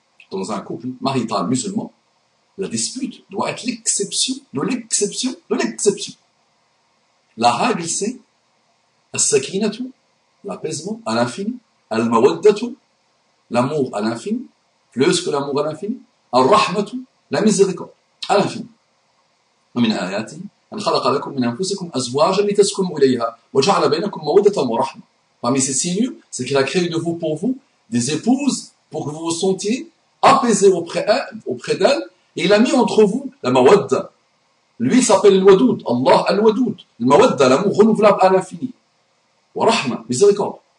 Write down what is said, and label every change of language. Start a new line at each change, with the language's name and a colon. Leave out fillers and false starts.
French: Dans un couple marital musulman, la dispute doit être l'exception de l'exception de l'exception. La règle, c'est as-sakinatu, l'apaisement à l'infini, al-mawaddatu, l'amour à l'infini, plus que l'amour à l'infini, al-rahmatu, la miséricorde à l'infini.
Arabic: ومن آياته أن خلق لكم من أنفسكم أزواجا لتسكنوا إليها وجعل بينكم مودة ورحمة.
French: Parmi ces signes, c'est qu'il a créé de vous pour vous des épouses pour que vous vous sentiez apaisés auprès d'elles, et il a mis entre vous la mawadda. Lui s'appelle al-Wadoud, Allah al-Wadoud. Le mawadda, l'amour renouvelable à l'infini. Wa rahma, miséricorde.